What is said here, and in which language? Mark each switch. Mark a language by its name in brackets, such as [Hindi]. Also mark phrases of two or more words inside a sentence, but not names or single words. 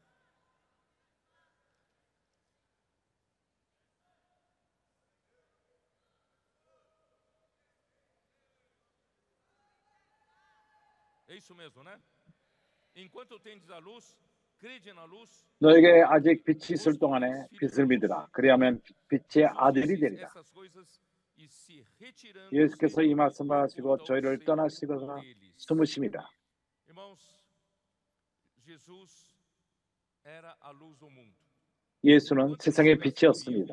[Portuguese] É isso mesmo, né? Enquanto tendes a luz, crede na luz. [Korean] 너에게 아직 빛이 있을 동안에 빛을 믿으라. 그리하면 빛의 아들이 되리라. 예수께서 이 말씀을 하시고 저희를 떠나시거나 숨으심이라. 예수는 세상의 빛이었습니다.